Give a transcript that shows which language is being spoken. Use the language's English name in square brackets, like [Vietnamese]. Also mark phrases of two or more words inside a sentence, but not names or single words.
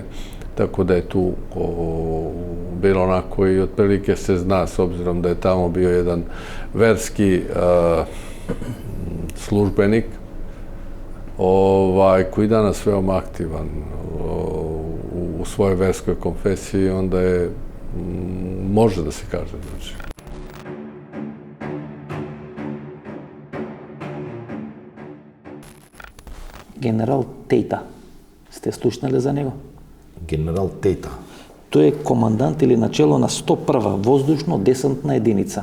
[Serbian] Tako da je tu bilo onako i otprilike se zna, s obzirom da je tamo bio jedan verski službenik koji danas veoma aktivan u svojoj verskoj konfesiji, onda je, može da se kaže, znači. [Macedonian] Генерал Тејта, сте слушнали за него? Генерал Тејта. Тој е командант или начело на 101-ва воздушно-десантна единица.